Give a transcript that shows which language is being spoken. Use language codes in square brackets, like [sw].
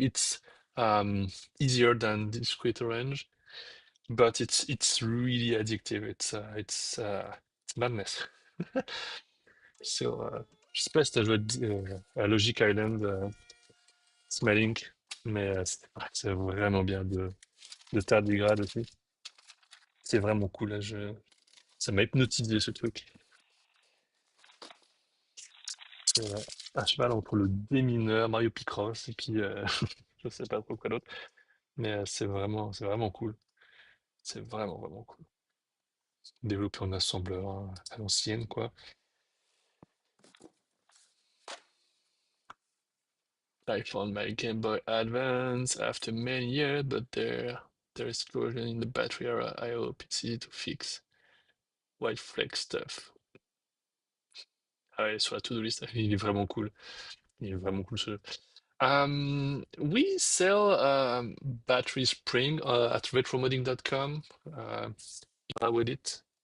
[en] It's easier than Discrete Range, but it's really addictive. It's madness. [fr] So, je sais pas si t'as joué à Logic Island, Smiling, mais c'est vraiment bien de tardigrade aussi. C'est vraiment cool. Là, ça m'a hypnotisé ce truc. C'est à cheval entre le démineur, Mario Picross, et puis je sais pas trop quoi d'autre. Mais c'est vraiment cool. C'est vraiment, vraiment cool. Développé en assembleur hein, à l'ancienne, quoi. [en] I found my Game Boy Advance after many years, but there is corrosion in the battery area. I hope it's easy to fix. White flake stuff. [fr] Ah ouais, sur la to-do list, il est vraiment cool. Il est vraiment cool ce jeu. [en] We sell battery spring at retromodding.com. With it.